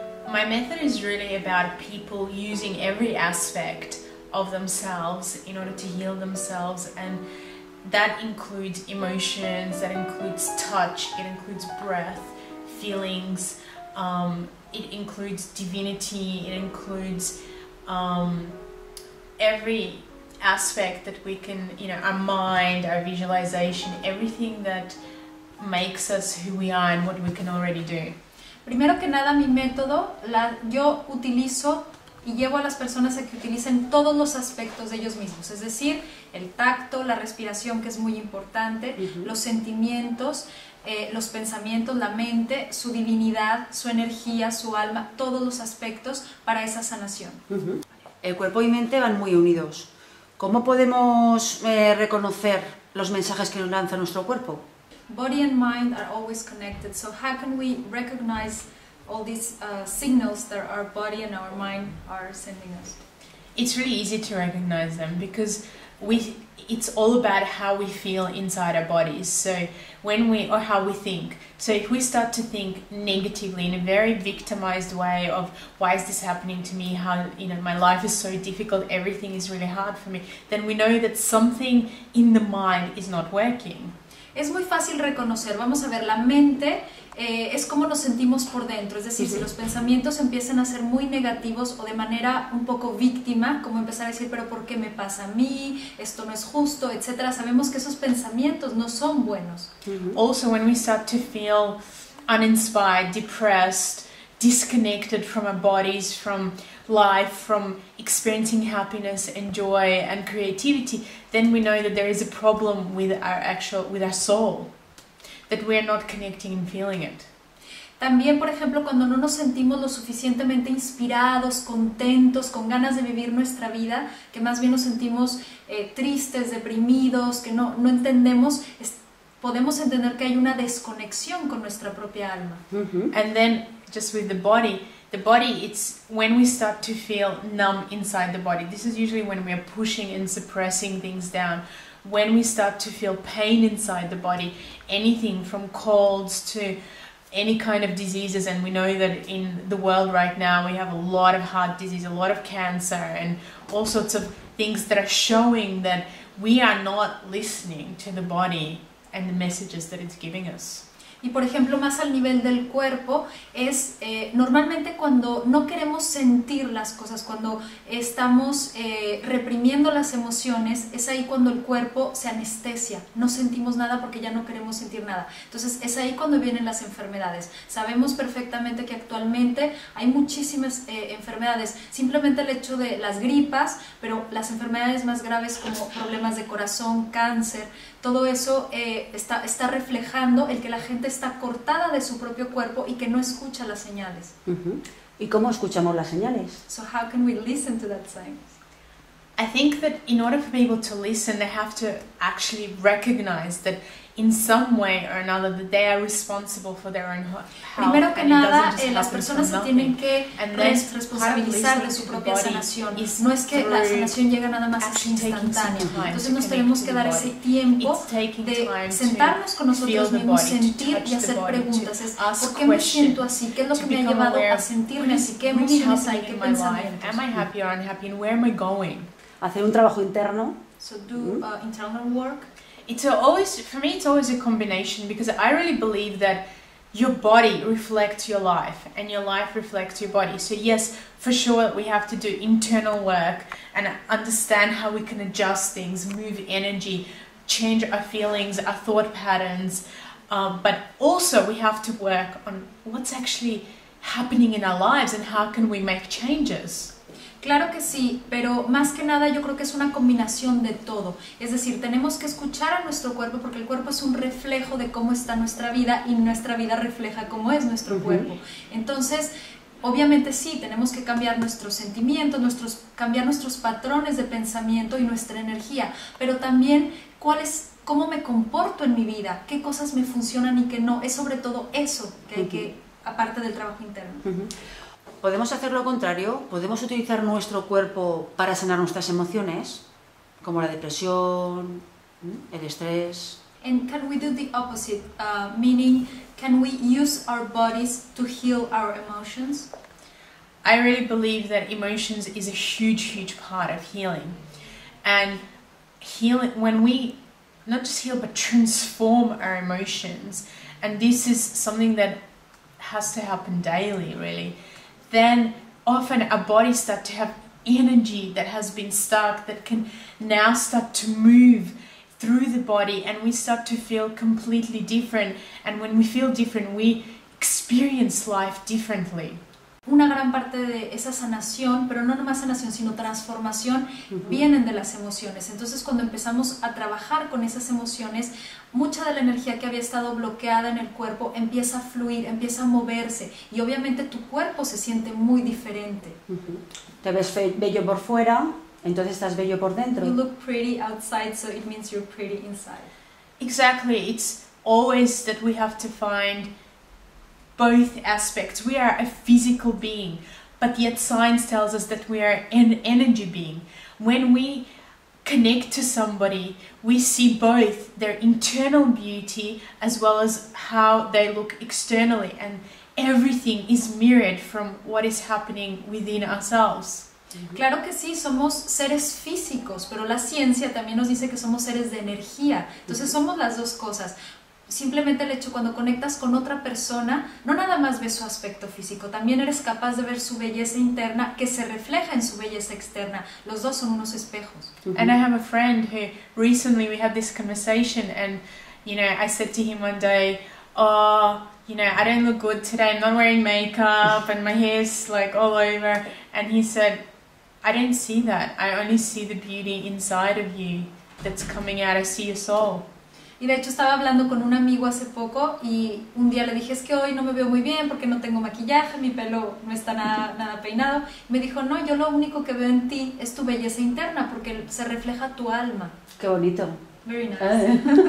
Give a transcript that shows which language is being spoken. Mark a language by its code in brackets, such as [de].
[en] My method is really about people using every aspect of themselves in order to heal themselves, and that includes emotions, that includes touch, it includes breath, feelings, it includes divinity, it includes every aspect that we can, our mind, our visualization, everything that makes us who we are and what we can already do. [es] Primero que nada, mi método, yo utilizo y llevo a las personas a que utilicen todos los aspectos de ellos mismos, es decir, el tacto, la respiración, que es muy importante, los sentimientos, los pensamientos, la mente, su divinidad, su energía, su alma, todos los aspectos para esa sanación. El cuerpo y mente van muy unidos. ¿Cómo podemos reconocer los mensajes que nos lanza nuestro cuerpo? [en] Body and mind are always connected, so how can we recognize all these signals that our body and our mind are sending us? It's really easy to recognize them because it's all about how we feel inside our bodies. So or how we think. So if we start to think negatively in a very victimized way of why is this happening to me, how my life is so difficult, everything is really hard for me, then we know that something in the mind is not working. [es] Es muy fácil reconocer, vamos a ver, la mente es como nos sentimos por dentro, es decir, si los pensamientos empiezan a ser muy negativos o de manera un poco víctima, como empezar a decir, pero ¿por qué me pasa a mí? Esto no es justo, etcétera. Sabemos que esos pensamientos no son buenos. [en] Also, when we start to feel uninspired, depressed, disconnected from our bodies, from life, from experiencing happiness and joy and creativity, then we know that there is a problem with our soul, that we are not connecting and feeling it. [es] También, por ejemplo, cuando no nos sentimos lo suficientemente inspirados, contentos, con ganas de vivir nuestra vida, que más bien nos sentimos tristes, deprimidos, que no entendemos, podemos entender que hay una desconexión con nuestra propia alma. [en] And then, just with the body, it's when we start to feel numb inside the body. This is usually when we are pushing and suppressing things down. When we start to feel pain inside the body, anything from colds to any kind of diseases, and we know that in the world right now we have a lot of heart disease, a lot of cancer, and all sorts of things that are showing that we are not listening to the body and the messages that it's giving us. [es] Y por ejemplo, más al nivel del cuerpo, es normalmente cuando no queremos sentir las cosas, cuando estamos reprimiendo las emociones, es ahí cuando el cuerpo se anestesia, no sentimos nada porque ya no queremos sentir nada. Entonces es ahí cuando vienen las enfermedades. Sabemos perfectamente que actualmente hay muchísimas enfermedades, simplemente el hecho de las gripas, pero las enfermedades más graves como problemas de corazón, cáncer, todo eso está reflejando el que la gente está cortada de su propio cuerpo y que no escucha las señales. ¿Y cómo escuchamos las señales? [en] So how can we listen to that signs? I think that in order for people to listen, they have to actually recognize that in some way or another that they are responsible for their own health. [es] Primero que nada, las personas se tienen que responsabilizar de su propia sanación. No es que la sanación llega nada más, es instantánea. Entonces nos tenemos que dar ese tiempo de sentarnos con nosotros mismos, sentir y hacer preguntas. Es, ¿por qué me siento así? ¿Qué es lo que me ha llevado a sentirme así? ¿Qué emociones hay? ¿Qué pensamientos? [en] Am I happy or unhappy, and where am I going? [es] Hacer un trabajo interno. [en] So do internal work. For me, it's always a combination, because I really believe that your body reflects your life and your life reflects your body. So yes, for sure, we have to do internal work and understand how we can adjust things, move energy, change our feelings, our thought patterns. But also we have to work on what's actually happening in our lives and how can we make changes. [es] Claro que sí, pero más que nada yo creo que es una combinación de todo. Es decir, tenemos que escuchar a nuestro cuerpo porque el cuerpo es un reflejo de cómo está nuestra vida y nuestra vida refleja cómo es nuestro cuerpo. Entonces, Obviamente sí, tenemos que cambiar nuestros sentimientos, cambiar nuestros patrones de pensamiento y nuestra energía, pero también cómo me comporto en mi vida, qué cosas me funcionan y qué no. Es sobre todo eso que hay que, aparte del trabajo interno. Podemos hacer lo contrario, podemos utilizar nuestro cuerpo para sanar nuestras emociones, como la depresión, el estrés. [en] And can we do the opposite, meaning can we use our bodies to heal our emotions? I really believe that emotions is a huge part of healing. And healing, when we not just heal but transform our emotions, and this is something that has to happen daily really, then often our bodies start to have energy that has been stuck that can now start to move through the body, and we start to feel completely different. And when we feel different, we experience life differently. [es] Una gran parte de esa sanación, pero no nomás sanación, sino transformación, vienen de las emociones. Entonces, cuando empezamos a trabajar con esas emociones, mucha de la energía que había estado bloqueada en el cuerpo empieza a fluir, empieza a moverse, y obviamente tu cuerpo se siente muy diferente. Te ves bello por fuera, entonces estás bello por dentro. [en] You look pretty outside, so it means you're pretty inside. Exactly. It's always that we have to find both aspects. We are a physical being, but yet science tells us that we are an energy being. When we connect to somebody, we see both their internal beauty as well as how they look externally, and everything is mirrored from what is happening within ourselves. [es] Claro que sí, somos seres físicos, pero la ciencia también nos dice que somos seres de energía. Entonces somos las dos cosas. Simplemente el hecho, cuando conectas con otra persona, no nada más ves su aspecto físico, también eres capaz de ver su belleza interna que se refleja en su belleza externa. Los dos son unos espejos. [en] And I have a friend who recently we had this conversation, and I said to him one day, I don't look good today, I'm not wearing makeup and my hair's like all over, and he said, I don't see that, I only see the beauty inside of you that's coming out, I see your soul. [es] Y de hecho estaba hablando con un amigo hace poco y un día le dije, es que hoy no me veo muy bien porque no tengo maquillaje, mi pelo no está nada peinado. Y me dijo, no, yo lo único que veo en ti es tu belleza interna porque se refleja tu alma. Qué bonito. [en] Very nice.